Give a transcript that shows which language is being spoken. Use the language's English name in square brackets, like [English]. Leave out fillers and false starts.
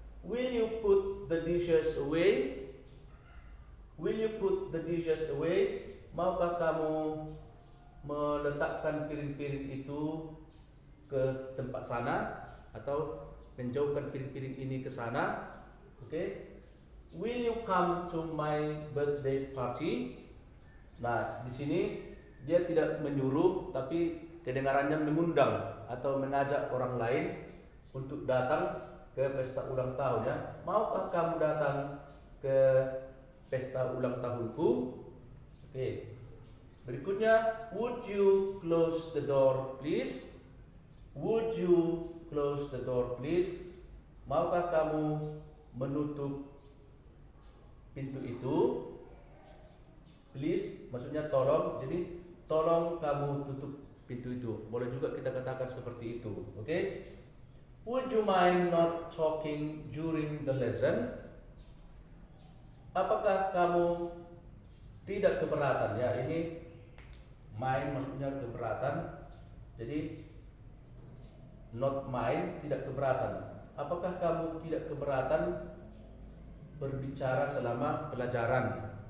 [English] Will you put the dishes away? Will you put the dishes away? [Indonesian] Maukah kamu meletakkan piring-piring itu ke tempat sana atau menjauhkan piring-piring ini ke sana? [English] Okay. Will you come to my birthday party? [Indonesian] Nah, di sini dia tidak menyuruh, tapi kedengarannya mengundang atau mengajak orang lain untuk datang ke pesta ulang tahun ya. Maukah kamu datang ke pesta ulang tahunku? Oke. Berikutnya, [English] would you close the door please? Would you close the door please? [Indonesian] Maukah kamu menutup pintu itu? Please maksudnya tolong, jadi tolong kamu tutup pintu itu. Boleh juga kita katakan seperti itu. Oke? [English] Would you mind not talking during the lesson? [Indonesian] Apakah kamu tidak keberatan? Ya, ini mind maksudnya keberatan. Jadi not mind, tidak keberatan. Apakah kamu tidak keberatan berbicara selama pelajaran?